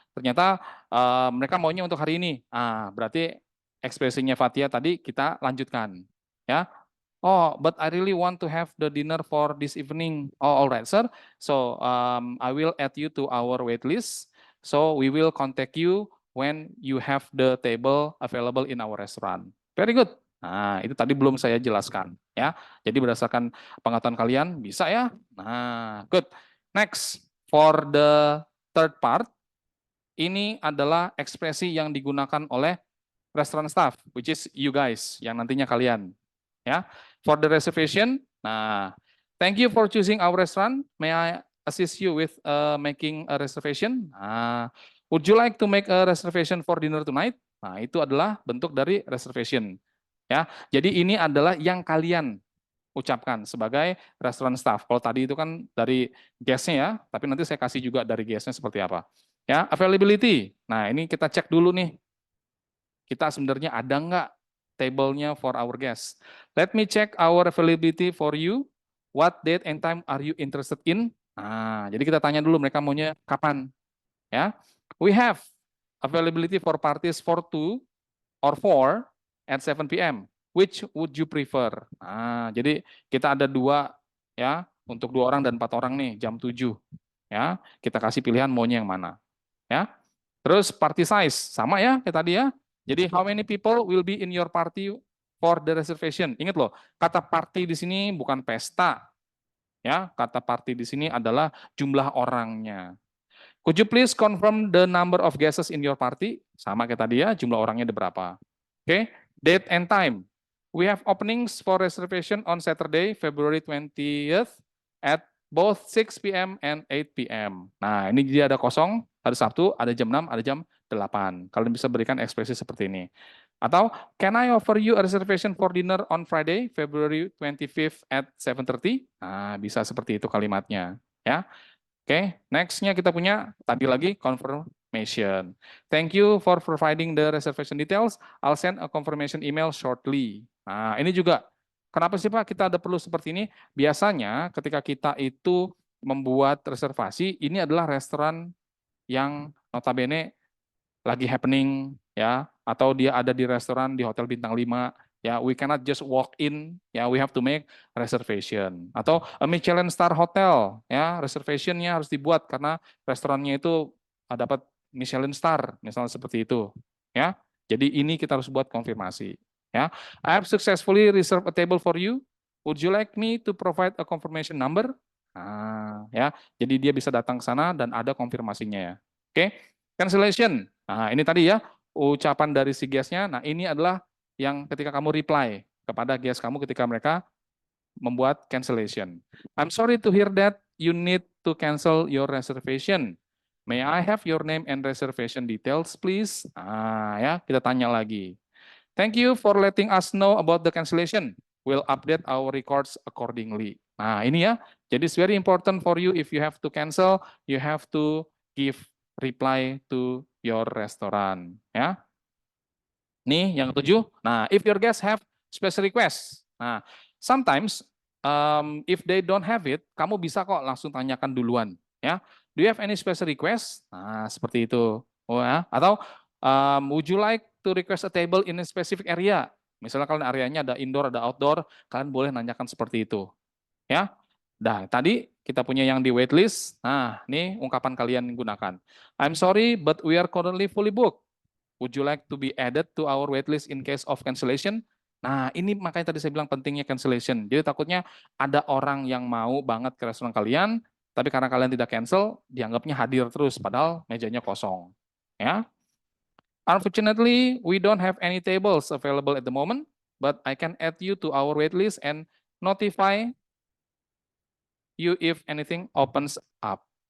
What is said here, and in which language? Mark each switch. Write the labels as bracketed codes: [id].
[id] ternyata mereka maunya untuk hari ini. Berarti ekspresinya Fatia tadi kita lanjutkan. Ya. [en] Oh, but I really want to have the dinner for this evening. Oh, all right, sir. So I will add you to our wait list. So we will contact you when you have the table available in our restaurant. Very good. [id] Nah, itu tadi belum saya jelaskan, ya. Jadi berdasarkan pengetahuan kalian bisa ya. [en] Nah, good. Next, for the third part, [id] ini adalah ekspresi yang digunakan oleh [en] restaurant staff, which is you guys, [id] yang nantinya kalian. [en] Ya, for the reservation. Nah, thank you for choosing our restaurant. May I assist you with making a reservation? Would you like to make a reservation for dinner tonight? [id] Nah, itu adalah bentuk dari reservation. Ya, jadi ini adalah yang kalian ucapkan sebagai restaurant staff. Kalau tadi itu kan dari guest-nya ya, tapi nanti saya kasih juga dari guest-nya seperti apa. Ya, availability. Nah, ini kita cek dulu nih. Kita sebenarnya ada nggak table-nya [en] for our guests. Let me check our availability for you. What date and time are you interested in? [id] Nah, jadi kita tanya dulu mereka maunya kapan. [en] Ya, we have availability for parties for 2 or 4 at 7 p.m. Which would you prefer? [id] Nah, jadi kita ada 2 ya, untuk 2 orang dan 4 orang nih jam 7. Ya, kita kasih pilihan maunya yang mana. Ya. Terus party size sama ya kayak tadi ya. [en] Jadi how many people will be in your party for the reservation? [id] Ingat loh, kata party di sini bukan pesta. Ya, kata party di sini adalah jumlah orangnya. [en] Could you please confirm the number of guests in your party? [id] Sama kayak tadi ya, jumlah orangnya ada berapa. [en] Oke, date and time. We have openings for reservation on Saturday, February 20th at both 6 p.m. and 8 p.m. [id] Nah, ini dia ada kosong, hari Sabtu, ada jam 6, ada jam 8. Kalian bisa berikan ekspresi seperti ini. [en] Atau, can I offer you a reservation for dinner on Friday, February 25th at 7:30? [id] Nah, bisa seperti itu kalimatnya. Ya. Oke, next-nya kita punya tadi lagi confirmation. [en] Thank you for providing the reservation details. I'll send a confirmation email shortly. [id] Nah, ini juga. Kenapa sih Pak kita ada perlu seperti ini? Biasanya ketika kita itu membuat reservasi, ini adalah restoran yang notabene lagi happening ya, atau dia ada di restoran di hotel bintang 5 ya, [en] we cannot just walk in ya, we have to make reservation. [id] Atau a Michelin star hotel ya, reservationnya harus dibuat karena restorannya itu dapat Michelin star misalnya seperti itu ya. Jadi ini kita harus buat konfirmasi ya. [en] I have successfully reserved a table for you. Would you like me to provide a confirmation number? [id] Nah, ya. Jadi dia bisa datang ke sana dan ada konfirmasinya ya. Oke. Cancellation. Nah, ini tadi ya ucapan dari si guest-nya. Nah, ini adalah yang ketika kamu reply kepada guest kamu ketika mereka membuat cancellation. [en] I'm sorry to hear that you need to cancel your reservation. May I have your name and reservation details, please? [id] Ya, kita tanya lagi. [en] Thank you for letting us know about the cancellation. We'll update our records accordingly. [id] Nah, ini ya. [en] Jadi it's very important for you if you have to cancel, you have to give reply to your restaurant. Ya. [id] Nih yang ketujuh. [en] Nah, if your guests have special request. Nah, sometimes if they don't have it, [id] kamu bisa kok langsung tanyakan duluan. [en] Ya, do you have any special request? [id] Nah, seperti itu. [en] Oh ya. Atau would you like to request a table in a specific area? [id] Misalnya kalian areanya ada indoor, ada outdoor, kalian boleh nanyakan seperti itu. Ya. Nah, tadi kita punya yang di waitlist. Nah, ini ungkapan kalian gunakan. [en] I'm sorry, but we are currently fully booked. Would you like to be added to our waitlist in case of cancellation? [id] Nah, ini makanya tadi saya bilang pentingnya cancellation. Jadi takutnya ada orang yang mau banget ke restoran kalian, tapi karena kalian tidak cancel, dianggapnya hadir terus, padahal mejanya kosong. Ya. [en] Unfortunately, we don't have any tables available at the moment, but I can add you to our waitlist and notify you if anything opens up.